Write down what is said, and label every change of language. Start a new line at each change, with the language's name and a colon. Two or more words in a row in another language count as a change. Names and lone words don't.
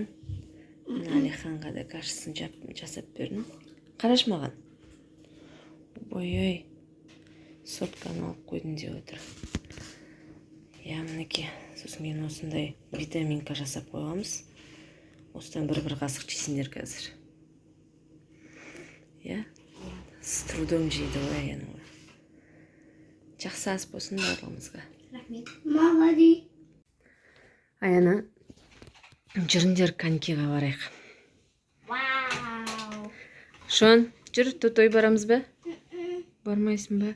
Kazakh: Алиханға да кашасын жасап бердім. Қараш маған. Ой, сотканы алып қойдым деп отыр. Я, мінекей, сосын мен осындай витаминка жасап қойғамыз. Осыдан бір қасық жейсіңдер қазір. Я,
Russian: с трудом
Kazakh: жейді ғой Аяна. Жақсы ас болсын барлығымызға. Рахмет. Молодец. Аяна, жүріңдер конькиға барайық. Вау. Шон, жүр, той барамыз ба? Бармайсың ба?